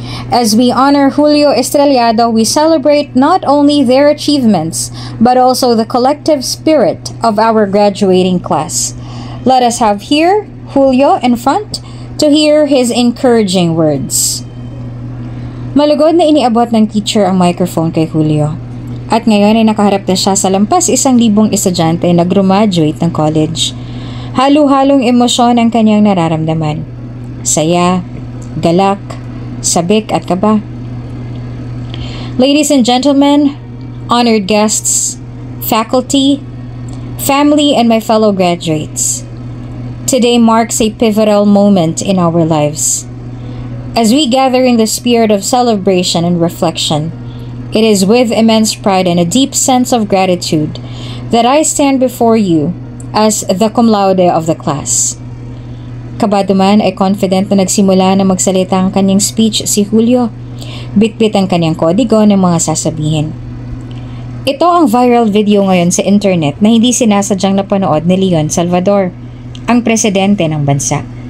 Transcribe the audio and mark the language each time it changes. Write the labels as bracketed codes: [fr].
[en] As we honor Julio Estrellado, we celebrate not only their achievements, but also the collective spirit of our graduating class. Let us have here Julio in front to hear his encouraging words. [tl] Malugod na iniabot ng teacher ang microphone kay Julio. At ngayon ay nakaharap na siya sa lampas 1,000 estudyante na graduate ng college. Halo-halong emosyon ang kanyang nararamdaman. Saya, galak, sabik at kaba. [en] Ladies and gentlemen, honored guests, faculty, family, and my fellow graduates, today marks a pivotal moment in our lives. As we gather in the spirit of celebration and reflection, it is with immense pride and a deep sense of gratitude that I stand before you as the cum laude of the class. [tl] Kabado man ay confident na nagsimula na magsalita ang kanyang speech si Julio. Bitbit ang kanyang kodigo ng mga sasabihin. Ito ang viral video ngayon sa internet na hindi sinasadyang napanood ni Leon Salvador, ang presidente ng bansa.